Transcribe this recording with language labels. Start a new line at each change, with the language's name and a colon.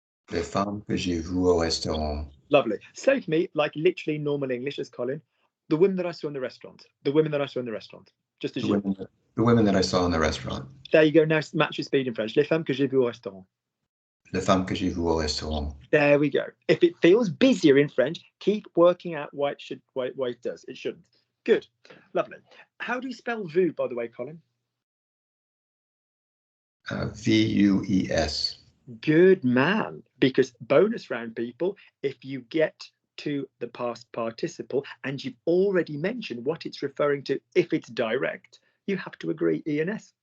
French: Les femmes que j'ai vues au restaurant.
English: Lovely. Say for me, like literally normal English as Colin, the women that I saw in the restaurant. The women that I saw in the restaurant. Just as you. The women that I saw in the restaurant. There you go. Now match your speed in French.
French: Les femmes que j'ai vues au restaurant. Les femmes que j'ai vues au restaurant.
English: There we go. If it feels busier in French, keep working out why it does. It shouldn't. Good. Lovely. How do you spell vous, by the way, Colin?
French: V-U-E-S.
English: Good man. Because bonus round people, if you get to the past participle and you've already mentioned what it's referring to, if it's direct, you have to agree ENS.